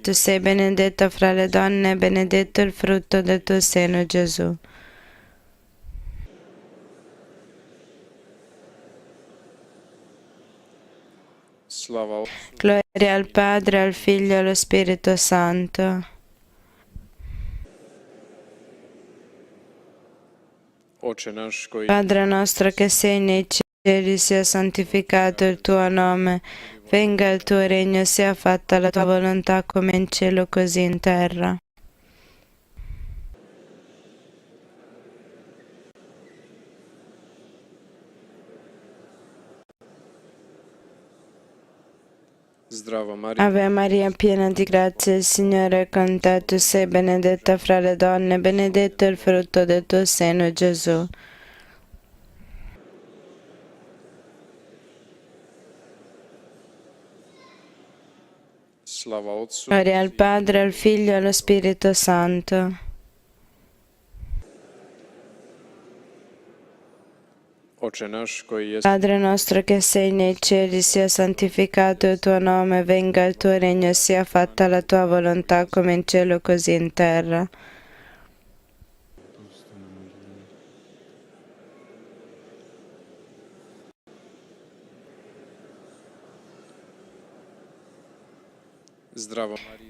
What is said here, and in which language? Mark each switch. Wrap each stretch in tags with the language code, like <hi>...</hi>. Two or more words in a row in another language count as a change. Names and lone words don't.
<it>Tu sei benedetta fra le donne e benedetto il frutto del tuo seno, Gesù.</it> <hr>Slava</hr> <it>Gloria al Padre, al Figlio e allo Spirito Santo.</it> <hr>Oče naš koji</hr> <it>Padre nostro che sei nei cieli, sia santificato il tuo nome. Venga il tuo regno, sia fatta la tua volontà come in cielo così in terra.</it> <hr>Zdravo Maria.</hr> <it>Ave Maria, piena di grazia, il Signore è con te. Tu sei benedetta fra le donne, benedetto è il frutto del tuo seno, Gesù.</it> <hr>Slava Otcu.</hr> <it>Gloria al Padre, al Figlio e allo Spirito Santo.</it> <hr>Oče naš koji je</hr> <it>Padre nostro che sei nei cieli, sia santificato il tuo nome, venga il tuo regno, sia fatta la tua volontà come in cielo così in terra.</it> <hr>Zdravo Mario.</hr>